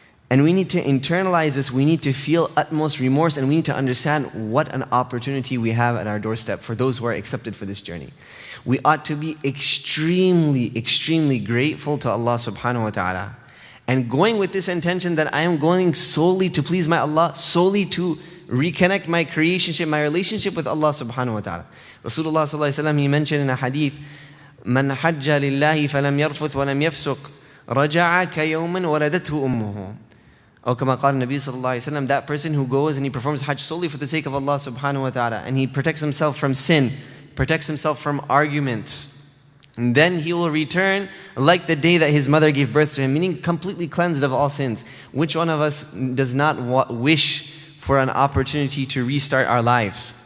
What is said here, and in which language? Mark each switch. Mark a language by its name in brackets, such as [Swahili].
[English] And we need to internalize this, we need to feel utmost remorse, and we need to understand what an opportunity we have at our doorstep for those who are accepted for this journey. We ought to be extremely, extremely grateful to Allah subhanahu wa ta'ala. And going with this intention that I am going solely to please my Allah, solely to reconnect my creationship, my relationship with Allah subhanahu wa ta'ala. [Arabic] Rasulullah sallallahu alayhi wa sallam, he mentioned in a hadith, مَنْ حَجَّ لِلَّهِ فَلَمْ يَرْفُثْ وَلَمْ يَفْسُقْ رَجَعَ كَيَوْمٍ وَلَدَتْهُ أُمُّهُ. [English] Or [Arabic] kama qala Nabi sallallahu alayhi wa sallam, [English] that person who goes and he performs hajj solely for the sake of Allah subhanahu wa ta'ala, and he protects himself from sin, protects himself from arguments, and then he will return like the day that his mother gave birth to him, meaning completely cleansed of all sins. Which one of us does not wish for an opportunity to restart our lives?